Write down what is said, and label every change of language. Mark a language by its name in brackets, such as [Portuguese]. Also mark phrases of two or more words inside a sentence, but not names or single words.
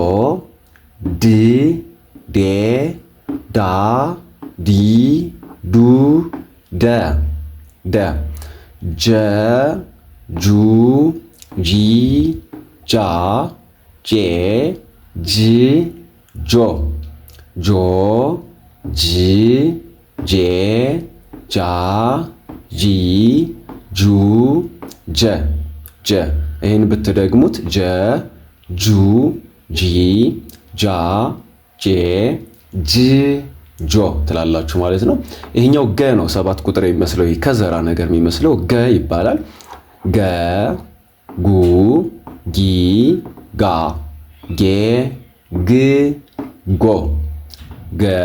[Amharic] ድ፣ ዴ፣ ዳ፣ ዲ፣ ዱ፣ ደ። ደ። ጀ፣ ጁ፣ ጂ፣ ጃ፣ ጄ፣ ጅ፣ ጆ። ጆ፣ ጂ፣ ጄ፣ ጃ፣ ጂ፣ ጁ፣ ጀ። ጀ። ይህን ብትደግሙት ጀ፣ ጁ፣ ጂ፣ ጃ፣ ጄ፣ ጅ፣ ጆ ትላላችሁ ማለት ነው። ይሄኛው ገ ነው። 7 ቁጥር የሚመስለው ከዘራ ነገር የሚመስለው ገ ይባላል። ገ፣ ጉ፣ ጊ፣ ጋ፣ ጌ፣ ግ፣ ጎ። ገ፣